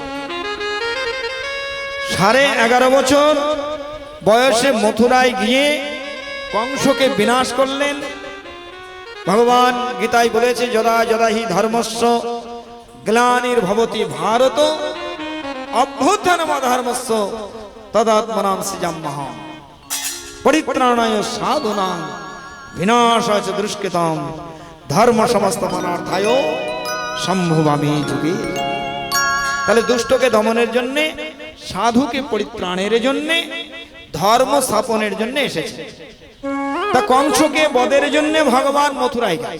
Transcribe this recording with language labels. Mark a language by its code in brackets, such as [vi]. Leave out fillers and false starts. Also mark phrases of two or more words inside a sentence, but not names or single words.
[bn] 11.5 বছর বয়সে মথুরায় গিয়ে কংসকে বিনাশ করলেন। ভগবান গীতায় বলেছে, [sa] যদা যদা হি ধর্মস্য গ্লানির্ভবতি ভারত অভ্যুত্থানমধর্মস্য তদাত্মনাং সৃজাম্যহম পরিত্রাণায় সাধুনাং বিনাশায় চ দুষ্কৃতম ধর্ম সমস্ত মনার্থায় সম্ভবামি যুগে। [bn] তাহলে দুষ্টকে দমনের জন্য, সাধুকে পরিত্রাণের জন্য, ধর্ম স্থাপনের জন্য এসেছে। তা কংসকে বধের জন্য ভগবান মথুরায় গেছে।